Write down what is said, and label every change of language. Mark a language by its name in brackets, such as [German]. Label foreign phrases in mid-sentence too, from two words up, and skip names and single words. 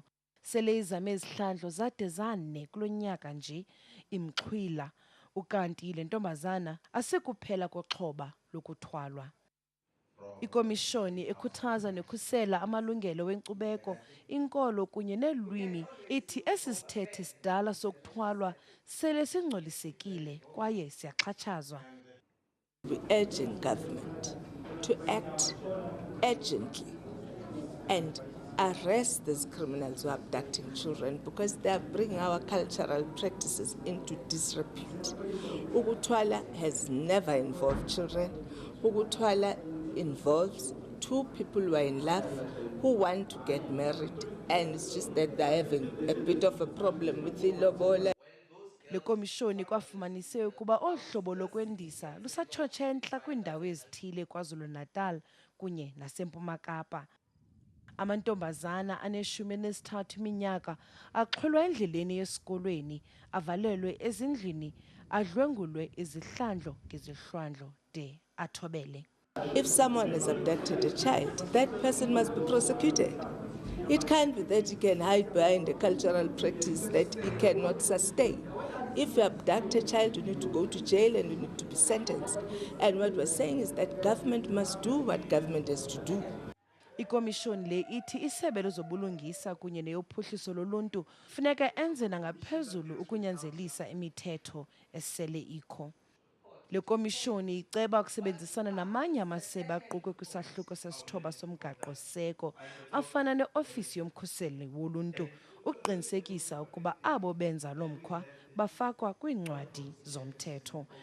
[Xhosa] Sele izame izihlandlo zade zane kulo nyaka nje imxhwila, ukanti le ntombazana asekuphela koxhoba lokuthwalwa. Ikhomishoni ekhuthaza nekhusela amalungelo wenkcubeko, inkolo kunye neelwimi ithi esi sithethe sidala sokuthwalwa sele singcolisekile kwaye siyaxhatshazwa. [English] We urging government to act urgently and arrest these criminals who are abducting children because they are bringing our cultural practices into disrepute. Ukuthwala has never involved children. Ukuthwala involves two people who are in love, who want to get married, and it's just that they're having a bit of a problem with the lobola. [Xhosa] Le komishoni kwafumanise ukuba ohlobo lokwendisa lusatshotshe entla kwiindawo ezithile KwaZulu-Natal kunye naseMpuma Kapa. Amantombazana ane-13 iminyaka axhwilwa endleleni yesikolweni, avalelwe ezindlini, adlwengulwe izihlandlo ngezihlwandlo de athobele. [English] If someone has abducted a child, that person must be prosecuted. It can't be that you can hide behind a cultural practice that you cannot sustain. If you abduct a child, you need to go to jail and you need to be sentenced. And what we're saying is that government must do what government has to do. [Xhosa] Ikhomishoni le ithi isebe lezobulungiswa kunye neyophuhliso loluntu funeka enze nangaphezulu ukunyanzelisa imithetho esele ikho. Le komishoni iceba ukusebenzisana namanye amasebe aqukwe kwisahluko sesithoba somgaqo-seko afana ne-ofisi yomkhuseli woluntu uqinisekisa ukuba abo benza lo mkhwa bafakwa kwiincwadi zomthetho.